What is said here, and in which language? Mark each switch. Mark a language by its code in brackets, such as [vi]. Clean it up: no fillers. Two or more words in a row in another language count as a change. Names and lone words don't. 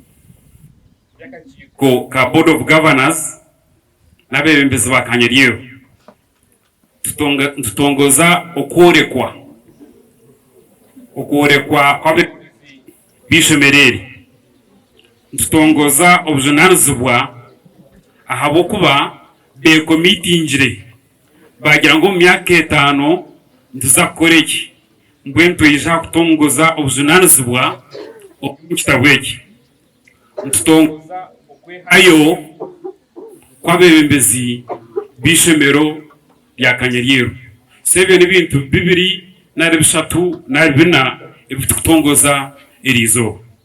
[nyn] ka Board of Governors n'abebembezi ba Kanyarieru, tutongoza okworekwa kwa bishomereri, ntutongoza obujunanizibwa ahabokuba bekomitingire bagira ngo mu myaka 5 ntuzakoreki mbwento yija kutongoza obujunanizibwa okukitabu eki, ntutongoza okwehayo kw'abebembezi b'ishomero lya Kanyarieru. Sebyo n'ebintu bibiri nari bishatu nari bina ebitukutongoza erizo.